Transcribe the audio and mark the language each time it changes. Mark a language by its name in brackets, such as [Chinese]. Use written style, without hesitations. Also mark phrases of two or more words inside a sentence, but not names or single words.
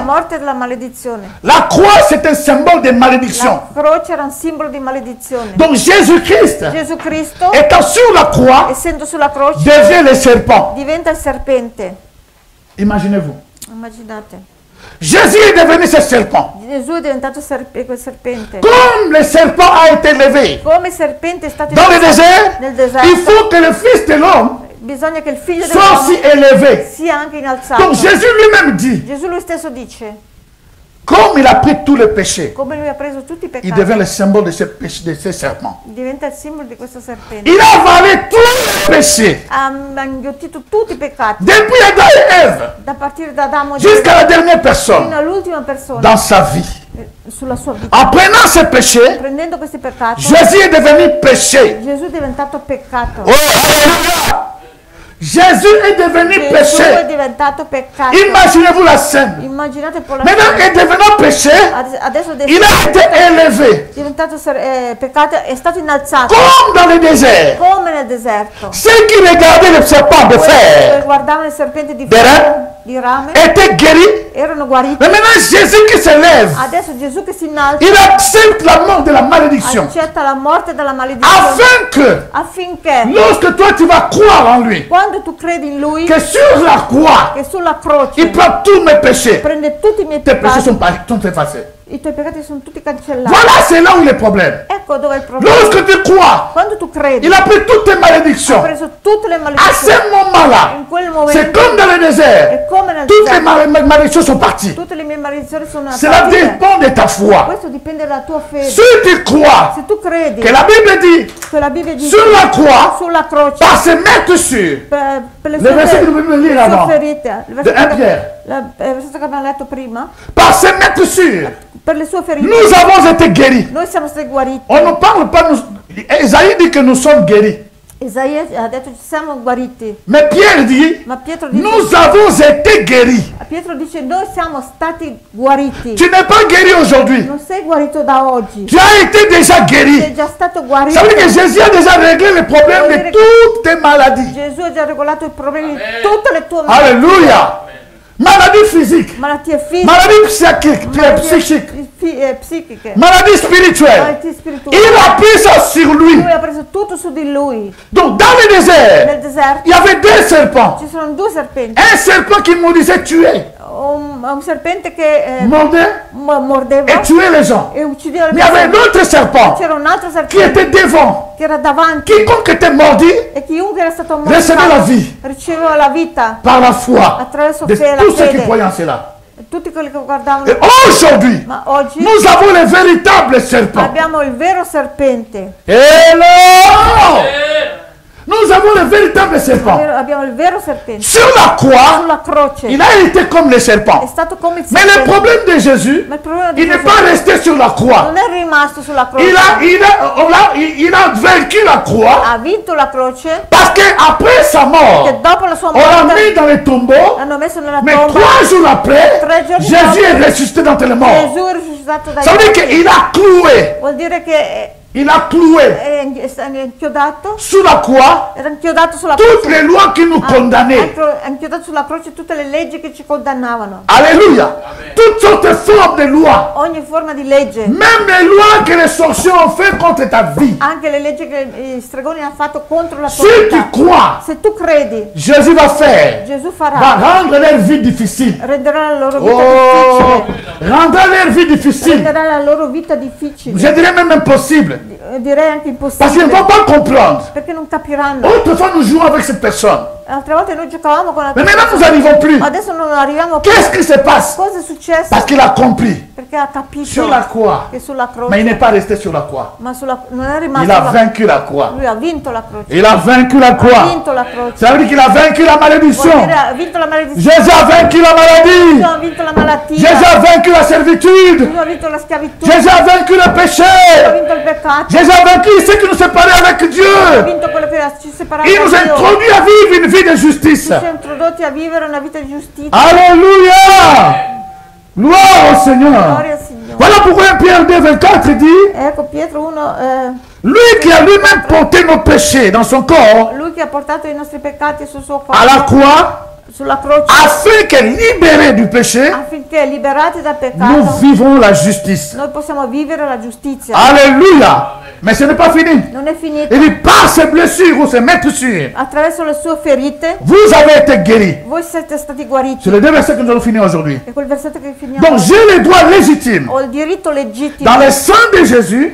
[Italian] morte e della maledizione. [French] La croix, c'est un symbole de malédiction. [Italian] La croce era un simbolo di maledizione. [French] Donc, Jésus-Christ, [Italian] Gesù Cristo, [French] étant sur la croix, [Italian] essendo sulla croce, [French] devient le serpent. [Italian] diventa il serpente. [French] Imaginez-vous. [Italian] Immaginate. [French] Jésus est devenu ce serpent. [Italian] Gesù è diventato quel serpente. [French] Comme le serpent a été levé [Italian] Come il serpente è stato [French] dans le désert, [Italian] nel il deserto, [French] faut que le Fils de l'homme [Italian] bisogna che il figlio [French] soit aussi [Italian] dell'uomo [French] élevé. [Italian] sia anche inalzato. [French] Donc Jésus lui-même dit, [Italian] Gesù lui stesso dice, [French] comme il a pris tous les péchés, [Italian] come lui ha preso tutti i il peccati, [French] devient le symbole de ce serpent. [Italian] diventa il simbolo di questo serpente. [French] Il a avalé tous les péchés, [Italian] Ha inghiottito tutti i peccati, [French] depuis Adam et Ève, [Italian] da partire da Adamo e [French] jusqu'à la dernière [Italian] fino [French] personne [Italian] all'ultima persona [French] dans sa vie. [Italian] sulla sua vita. [French] En prenant ces péchés, [Italian] Prendendo questi peccati, [French] Jésus est devenu péché. [Italian] Gesù è diventato peccato. [French] Oh, alléluia! Jésus est devenu [Italian] Gesù è [French] péché. [Italian] diventato peccato. [French] Imaginez-vous la scène. [Italian] Immaginate un po' la [French] Maintenant, [Italian] scena. [French] il devenant péché, [Italian] Adesso [French] il a été élevé, [Italian] diventato peccato, è stato innalzato [French] comme dans le désert. [Italian] come nel deserto. [French] Ceux qui regardaient le serpent de [Italian] Quelli che [French] fer [Italian] guardavano il serpente di [French] Des [Italian] ferro, di rame, [French] étaient guéris. [Italian] erano guariti. [French] Mais maintenant, Jésus qui se lève, [Italian] Adesso Gesù che si innalza [French] il accepte la mort de la malédiction. [Italian] accetta la morte dalla maledizione [French] Afin que, [Italian] affinché [French] lorsque toi tu vas croire en lui, [Italian] quando tu credi in lui, [French] que sur la croix, [Italian] che sulla croce [French] il prend tous mes péchés. [Italian] prende tutti i miei [French] Tes péchés [Italian] peccati, [French] sont effacés. [Italian] i tuoi peccati sono tutti cancellati. [French] Voilà, c'est là où il est le problème. [Italian] Ecco dove è il problema. [French] Lorsque tu crois, [Italian] Quando tu credi, [French] il a pris toutes tes [Italian] ha [French] malédictions. [Italian] preso tutte le [French] À [Italian] maledizioni. [French] ce moment-là, [Italian] In quel [French] c'est [Italian] momento [French] comme dans le désert. [Italian] è come nel [French] Toutes les [Italian] deserto. [French] malédictions sont parties. [Italian] Tutte le mie maledizioni sono [French] Cela [Italian] partite. [French] dépend de ta foi. [Italian] Questo dipende dalla tua fede. [French] Si tu crois [Italian] Se tu credi [French] que la Bible dit, [Italian] che la Bibbia dice [French] sur la croix, [Italian] sulla croce [French] par se mettre sur, [Italian] per le [French] Le verset [Italian] che dobbiamo le [French] lire [Italian] sue [French] avant. [Italian] ferite, il [French] de [Italian] versetto [French] 1 Pierre, [Italian] il versetto che abbiamo letto prima, [French] par se mettre sur, [Italian] per le sue ferite [French] nous avons été guéris. [Italian] noi siamo stati guariti. [French] On ne parle pas, Esaïe dit que nous sommes guéris. [Italian] Isaia ha detto ci siamo guariti, [French] Mais Pierre dit, [Italian] ma Pietro dice, [French] nous avons été guéris. [Italian] Pietro dice noi siamo stati guariti. [French] Tu n'es pas guéri aujourd'hui. [Italian] Non sei guarito da oggi, [French] Tu as été déjà [Italian] sei [French] guéri. [Italian] già stato guarito. [French] Ça veut dire que Jésus a déjà réglé le problème de toutes tes maladies. [Italian] Gesù ha già regolato i problemi di tutte le tue malattie. [French] Alléluia. maladie physique, [Italian] malattie fisiche, [French] maladie psychique, [Italian] psichiche, [French] maladie spirituelle. [Italian] malattie spirituali. [French] Il a pris ça sur lui. [Italian] Lui ha preso tutto su di lui. [French] Donc dans le désert, [Italian] Nel deserto [French] il y avait deux serpents. [Italian] ci sono due serpenti. [French] Un serpent qui maudissait tuer, [Italian] Un serpente che [French] mordait [Italian] mordeva [French] et tuait les gens. [Italian] e uccideva le [French] Mais il y avait un [Italian] persone. [French] autre serpent [Italian] C'era un altro [French] qui [Italian] serpente [French] était devant. [Italian] che era davanti [French] Quiconque était mordu [Italian] e chiunque era stato [French] recevait la [Italian] morto [French] vie [Italian] riceveva la vita [French] par la foi [Italian] attraverso [French] de [Italian] la [French] tous ceux qui [Italian] fede. [French] croyaient en cela. [Italian] Tutti quelli che guardavano. [French] Et aujourd'hui, [Italian] Ma oggi [French] nous avons le véritable serpent. [Italian] abbiamo il vero serpente. [French] Hello! Nous avons le véritable serpent. [Italian] Abbiamo il vero serpente. [French] Sur la croix, [Italian] Sulla croce [French] il a été comme le [Italian] è [French] serpent. [Italian] stato come il [French] Mais le [Italian] serpente. [French] problème de Jésus, [Italian] Ma il problema di [French] il n'est [Italian] Gesù [French] pas resté sur la croix. [Italian] non è rimasto sulla croce. [French] Il a vaincu la croix [Italian] Ha vinto la croce [French] parce qu'après sa mort, [Italian] che dopo la sua [French] on l'a mis [Italian] morte [French] dans le tombeau. [Italian] l'hanno messo nella [French] Mais [Italian] tomba. [French] 3 jours après, [Italian] 3 giorni [French] Jésus [Italian] dopo, [French] est ressuscité d'entre les morts. [Italian] Gesù è risuscitato dai [French] Ça veut dire [Italian] morti. [French] qu'il a cloué. [Italian] Vuol dire che [French] Il a cloué [Italian] è inchiodato, [French] sous la croix [Italian] era inchiodato sulla [French] toutes [Italian] croce. [French] les lois qui nous condamnaient. [Italian] Ha inchiodato sulla croce tutte le leggi che ci condannavano. [French] Alléluia. Toutes sortes de formes de lois. [Italian] Ogni forma di legge, [French] Même les lois que les sorciers ont fait contre ta vie. [Italian] anche le leggi che i stregoni hanno fatto contro la [French] Si [Italian] tua [French] tu [Italian] vita. [French] crois, [Italian] Se tu credi, [French] Jésus va faire, [Italian] Gesù va farà, [French] rendre leur vie difficile. [Italian] renderà la loro vita [French] Oh, [Italian] difficile. [French] rendra leur vie difficile. [Italian] Renderà la loro vita difficile. [French] Je dirais même impossible. [Italian] Direi anche [French] Parce qu'ils ne vont [Italian] impossibile. [French] pas comprendre. [Italian] Perché non capiranno. [French] Autrefois, nous jouons avec cette personne. [Italian] Altre volte noi giocavamo con [French] Mais [Italian] altre [French] maintenant, nous [Italian] persone. [French] n'arrivons plus. [Italian] Adesso non arriviamo più. [French] Qu'est-ce qui se passe? [Italian] Cosa è successo? [French] Parce qu'il a compris. [Italian] Perché ha capito [French] Sur la croix. [Italian] che sulla croce, [French] Mais il n'est pas resté sur la croix. [Italian] ma non è rimasto [French] Il a [Italian] sulla- [French] vaincu la croix. [Italian] lui ha vinto la croce. [French] Il a vaincu la [Italian] Ha [French] croix. [Italian] vinto la croce. [French] Ça veut dire qu'il a vaincu la [Italian] Vuol [French] malédiction. [Italian] dire, ha vinto la maledizione. [French] Jésus a vaincu la maladie. [Italian] Ha vinto la malattia. [French] Jésus a vaincu la servitude. [Italian] Gesù ha vinto la schiavitù. [French] Jésus a vaincu le [Italian] Ha [French] péché. [Italian] vinto il peccato. [French] Jésus a vaincu ce qui nous séparait avec [Italian] Ha [French] Dieu. [Italian] vinto quello che ci separava [French] Il [Italian] da [French] nous a [Italian] Dio. [French] introduit à vivre une vie de justice. [Italian] Ci siamo introdotti a vivere una vita di giustizia. [French] Alléluia. Gloire au Seigneur. [Italian] Gloria al Signore. [French] Voilà pourquoi 1 Pierre 2, 24 dit, [Italian] Ecco Pietro 1, [French] lui qui a lui-même porté nos péchés dans son corps [Italian] lui che ha portato i nostri peccati sul suo [French] à la [Italian] corpo, [French] croix, [Italian] sulla croce, [French] afin que libérés du péché, [Italian] affinché liberati dal [French] nous [Italian] peccato, [French] vivons la justice. [Italian] noi possiamo vivere la giustizia. [French] Alléluia. Mais ce n'est pas fini. [Italian] Non è finita. [French] Il dit, par ses blessures ou ses meurtrissures, [Italian] Attraverso le sue ferite, [French] vous avez été guéris. [Italian] voi siete stati guariti. [French] C'est le deux versets que nous allons finir aujourd'hui. [Italian] È quel versetto che finiamo. [French] Donc j'ai le droit légitime [Italian] Ho il diritto legittimo [French] dans le sang de Jésus